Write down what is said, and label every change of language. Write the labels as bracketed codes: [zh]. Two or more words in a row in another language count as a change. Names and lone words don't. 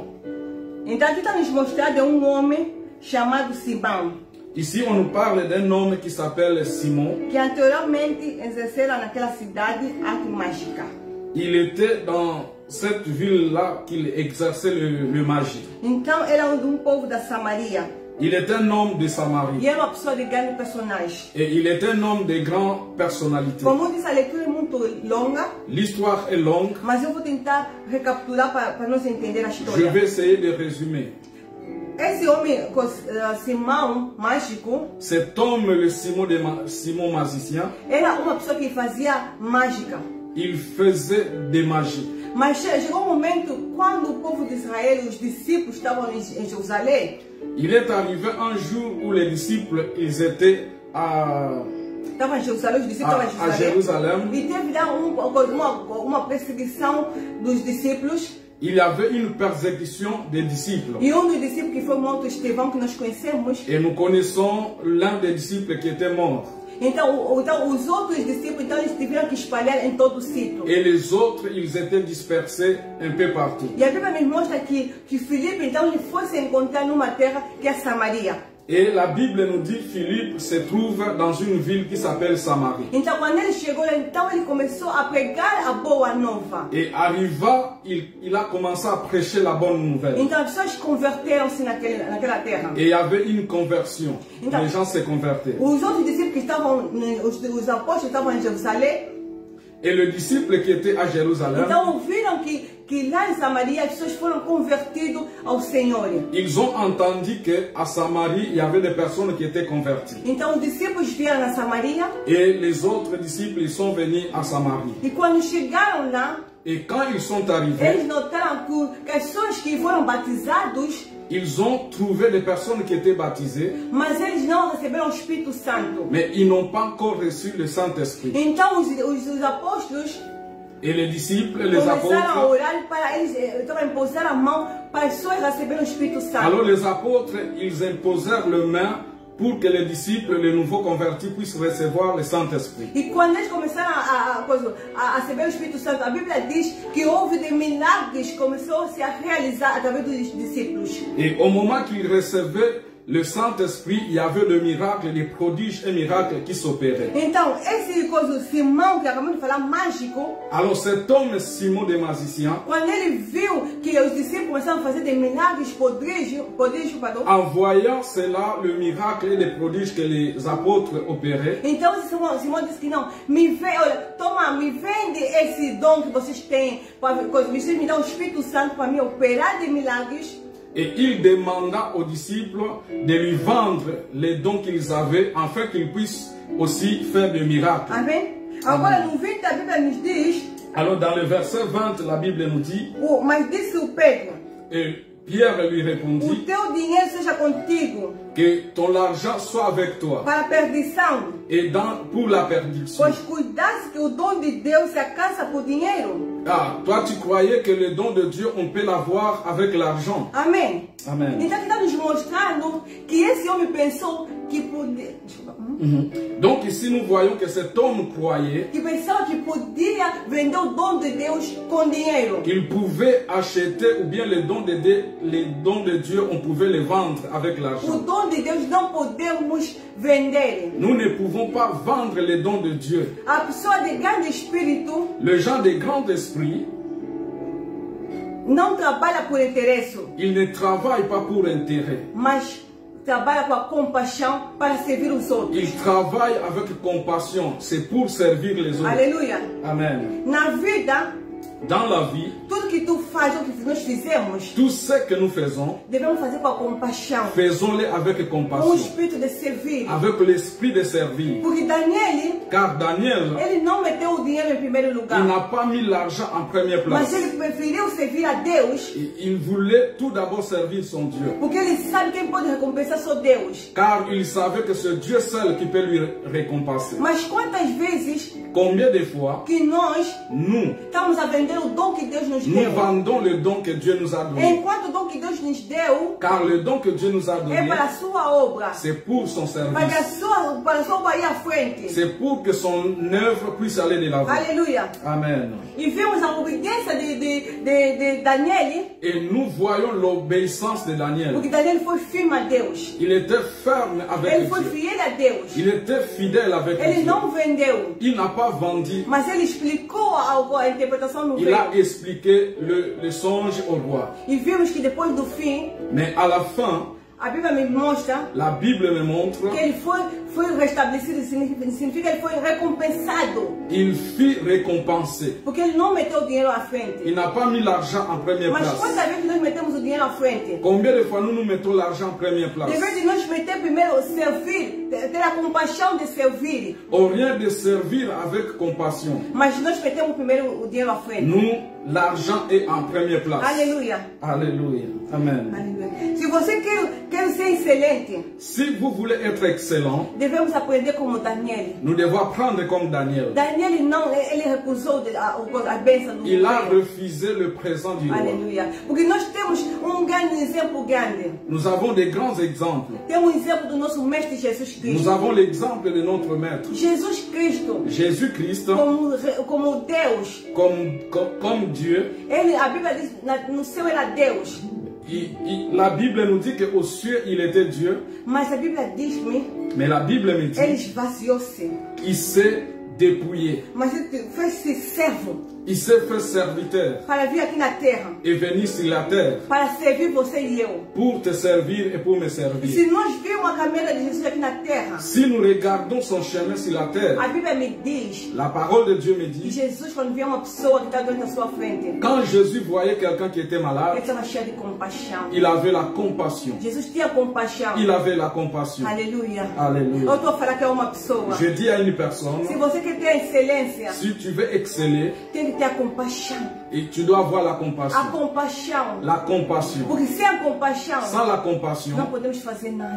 [pt] Então aqui está nos mostrado homem chamado Simão, [fr] Ici, on nous parle d'un homme qui s'appelle Simon. [pt] que anteriormente exercera naquela cidade arte mágica. [fr] Il était dans cette ville-là qu'il exerçait le magie. [pt] Então era povo da Samaria. [fr] Il est un homme de Samarie. [pt] E era uma pessoa de grande personagem. [fr] Et il est un homme de grande personnalité. [pt] Como eu disse, a leitura é muito longa, [fr] L'histoire est longue. [pt] mas eu vou tentar recapitular para nós entender a [fr] Je [pt] história. [fr] vais essayer de résumer. [pt] Esse homem, Simão mágico, [fr] Cet homme, le Simon magicien, [pt] era uma pessoa que fazia mágica. [fr] il faisait des magies. [pt] Mas chegou um momento quando o povo de Israel, os discípulos estavam em Jerusalém. [fr] Il est arrivé un jour où les disciples, ils étaient [pt] Estavam em Jerusalém, os discípulos estavam [fr] à [pt] em Jerusalém. [fr] Jérusalem. [pt] E teve lá uma perseguição dos discípulos. [fr] Il y avait une persécution des disciples. [pt] E dos discípulos que foi morto, Estevão, que nós conhecemos. [fr] Et nous connaissons l'un des disciples qui était mort. [pt] Então os outros discípulos, então, eles tiveram que espalhar em todo o sítio. [fr] Et les autres, ils étaient dispersés un peu partout. [pt] E a Bíblia nos mostra que Filipe, então, ele foi se encontrar numa terra que é Samaria. [fr] Et la Bible nous dit Philippe se trouve dans une ville qui s'appelle Samarie. [pt] Então, quando ele chegou lá, então, ele começou a pregar a boa nova. [fr] Et arriva, il a commencé à prêcher la bonne nouvelle. [pt] Então, as pessoas converteram-se naquela terra. [fr] Et il y avait une conversion. [pt] Então, [fr] les gens se convertaient. [pt] Os outros discípulos que estavam, os apóstolos estavam em Jerusalém. [fr] Et le disciple qui était à Jérusalem, [pt] Então, ouviram que lá em Samaria as pessoas foram convertidas ao Senhor. [fr] ils ont entendu qu'à Samarie, il y avait des personnes qui étaient converties. [pt] Então, os discípulos vieram na Samaria. [fr] Et les autres disciples, ils sont venus à Samarie. [pt] E quando chegaram lá, [fr] Et quand ils sont arrivés, [pt] eles notaram que as pessoas que foram batizados, [fr] ils ont trouvé des personnes qui étaient baptisées, [pt] mas eles não receberam o Espírito Santo. [fr] mais ils n'ont pas encore reçu le Saint-Esprit. [pt] Então os apóstolos [fr] Et les disciples, les [pt] começaram a [fr] apôtres, [pt] orar para eles, imposar a mão para as pessoas receberem o Espírito Santo. [fr] alors les apôtres, ils imposèrent le main pour que les disciples, les nouveaux convertis, puissent recevoir le Saint-Esprit. [pt] E quando eles começaram a receber o Espírito Santo, a Bíblia diz que houve de milagres começou-se a realizar através dos discípulos. [fr] Et au moment qu'ils recevaient le Saint-Esprit, il y avait des miracles, des prodiges et miracles qui s'opéraient. [pt] Então, esse Simão que acabamos de falar, mágico, [fr] Alors cet homme, Simon des magiciens, [pt] quando ele viu que os discípulos começaram a fazer de milagres, prodígios, [fr] en voyant cela, le miracle et les prodiges que les apôtres opéraient, [pt] então Simão disse que não, me vende esse dom que vocês têm, vocês me dão o Espírito Santo para me operar de milagres. [fr] et il demanda aux disciples de lui vendre les dons qu'ils avaient afin qu'ils puissent aussi faire des miracles. [pt] Amém? Agora no 20 a Bíblia nos diz, [fr] Alors dans le verset 20, la Bible nous dit, [pt] mas disse o Pedro, [fr] et Pierre lui répondit, [pt] o teu dinheiro seja contigo [fr] que ton argent soit avec toi [pt] para a perdição, [fr] et pour la perdition. [pt] pois cuidasse que o dom de Deus se alcança por dinheiro. [fr] Ah, toi tu croyais que le don de Dieu, on peut l'avoir avec l'argent. [pt] Amém? [fr] Amen. [pt] Então está nos mostrando que esse homem pensou que podia... [fr] Donc ici nous voyons que cet homme croyait [pt] Que pensava que podia vender o dom de Deus com dinheiro. [fr] qu'il pouvait acheter ou bien les dons de Dieu, on pouvait les vendre avec [pt] O [fr] l'argent. [pt] dom de Deus não podemos vender. [fr] Nous ne pouvons pas vendre les dons de Dieu. [pt] A pessoa de grande espírito [fr] Le gens de grand esprit, [pt] não trabalha por interesse, [fr] ils ne travaillent pas pour intérêt. [pt] mas trabalha com a compaixão para servir os outros. [fr] Ils travaillent avec compassion. C'est pour servir les autres. [pt] Aleluia. [fr] Amen. [pt] Na vida, [fr] Dans la vie, [pt] tudo que tu faz, o que nós fizemos, [fr] tout ce que nous faisons, [pt] devemos fazer com a compaixão, [fr] faisons-les avec [pt] com o [fr] compassion, [pt] espírito de servir. [fr] avec l'esprit de servir. [pt] Porque Daniel, [fr] Car Daniel, [pt] ele não meteu o dinheiro em primeiro [fr] il [pt] lugar, [fr] n'a pas mis l'argent en première [pt] mas [fr] place. [pt] ele preferiu servir a Deus, [fr] Il voulait tout d'abord servir son Dieu. [pt] porque ele sabe quem pode recompensar só Deus. [fr] Car il savait que c'est Dieu seul qui peut lui récompenser. [pt] Mas quantas vezes [fr] Combien de fois, [pt] que nós [fr] nous [pt] estamos a vender o dom que Deus nos [fr] nous [pt] deu? [fr] vendons le don que Dieu nous a donné. [pt] Enquanto o dom que Deus nos deu [fr] Car le don que Dieu nous a [pt] é [fr] donné, [pt] para a sua obra, [fr] c'est pour son [pt] para a [fr] service. [pt] sua obra ir à frente. [fr] C'est pour que son œuvre puisse aller de l'avant. [pt] Aleluia. [fr] Amen. [pt] E vemos a obediência de Daniel, [fr] Et nous voyons l'obéissance de Daniel. [pt] porque Daniel foi firme a Deus. [fr] Il était ferme avec [pt] Ele foi [fr] Dieu. [pt] fiel a Deus. [fr] Il était fidèle avec [pt] Ele [fr] Dieu. [pt] não vendeu, [fr] Il n'a pas vendu. [pt] mas ele explicou a interpretação no [fr] Il a [pt] velho. [fr] expliqué le songe au roi. [pt] E vimos que depois do fim, [fr] Mais à la fin, [pt] a Bíblia me mostra [fr] la Bible me montre [pt] que ele foi restabelecido, significa que ele foi recompensado. [fr] il fut récompensé. [pt] Porque ele não meteu o dinheiro à frente. [fr] Il n'a pas mis l'argent en première [pt] Mas [fr] place. [pt] quantas vezes nós metemos o dinheiro à frente? [fr] Combien de fois nous mettons l'argent en première place? [pt] Em vez de nós meter primeiro servir, ter a compaixão de servir, [fr] Au rien de servir avec compassion. [pt] mas nós metemos primeiro o dinheiro à frente. [fr] Nous, l'argent est en première place. [pt] Aleluia. [fr] Alléluia. Amen. [pt] Aleluia. Se você quer ser excelente, [fr] Si vous voulez être excellent, [pt] devemos aprender como Daniel. [fr] nous devons apprendre comme Daniel. [pt] Daniel não, ele recusou a bênção do [fr] Il a [pt] rei. [fr] refusé le présent du roi. [pt] Aleluia. Porque nós temos grande exemplo grande. [fr] Nous avons des grands exemples. [pt] Temos um exemplo do nosso mestre Jesus [fr] Nous [pt] Cristo. [fr] avons l'exemple de notre maître. [pt] Jesus Cristo, [fr] Jésus-Christ, [pt] como Deus, [fr] comme Dieu. [pt] ele, a Bíblia diz, no céu era Deus. [fr] La Bible nous dit qu'au ciel, il était Dieu. [pt] Mas a Bíblia diz-me, [fr] Mais la Bible me [pt] ele [fr] dit [pt] esvaziou-se. [fr] qu'il s'est dépouillé. [pt] Mas ele fez-se servo [fr] Il s'est fait serviteur [pt] para vir aqui na terra, [fr] et venir sur la terre [pt] para servir você e eu. [fr] pour te servir et pour me servir. [pt] Se nós vimos a caminhada de Jesus aqui na terra, [fr] Si nous regardons son chemin sur la terre, [pt] a Bíblia me diz [fr] la parole de Dieu me [pt] que [fr] dit, [pt] Jesus, quando via uma pessoa que está doente na sua frente, [fr] quand Jésus voyait quelqu'un qui était [pt] ele [fr] malade, [pt] estava cheio de compaixão. [fr] il avait la compassion. [pt] Jesus tinha compaixão. [fr] Il avait la compassion. [pt] Aleluia. Eu [fr] Alléluia. [pt] estou a falar que é uma pessoa. [fr] Je dis à une personne, [pt] Se você quer ter a excelência, [fr] si tu veux exceller, [pt] tem que ter a compaixão. [fr] et tu dois avoir la [pt] A [fr] compassion. [pt] compaixão. [fr] La compassion. [pt] Porque sem a compaixão, [fr] Sans la [pt] não [fr] compassion, [pt] podemos fazer nada.